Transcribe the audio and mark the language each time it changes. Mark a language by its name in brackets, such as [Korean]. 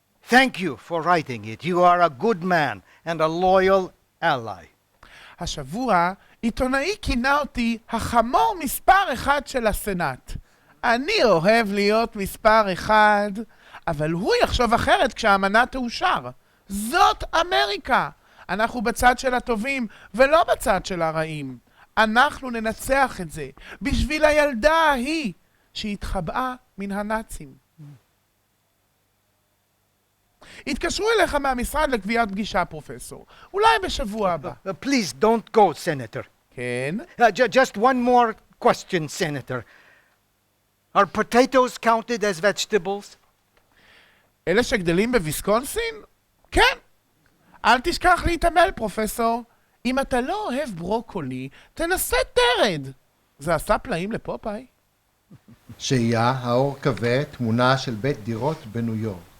[English] Thank you for writing it. You are a good man and a loyal ally. [Hebrew] השבוע עיתונאי כינה אותי החמור מספר 1 של הסנאט. אני אוהב להיות מספר 1, אבל הוא יחשוב אחרת כשהאמנה תאושר. זאת אמריקה. אנחנו בצד של הטובים ולא בצד של הרעים. אנחנו ננצח את זה בשביל הילדה ההיא שהתחבאה מן הנאצים. התקשרו אליך מהמשרד לקביעת פגישה, פרופסור. אולי בשבוע הבא. [English] Please don't go, Senator. [Hebrew] כן? [English] Just one more question, Senator. Are potatoes counted as vegetables? [Hebrew] אלה שגדלים בוויסקונסין? כן. אל תשכח להתעמל, פרופסור. אם אתה לא אוהב ברוקולי, תנסה תרד. זה עשה פלאים לפופאי. שהייה, האור כבה, תמונה של בית דירות בניו יורק.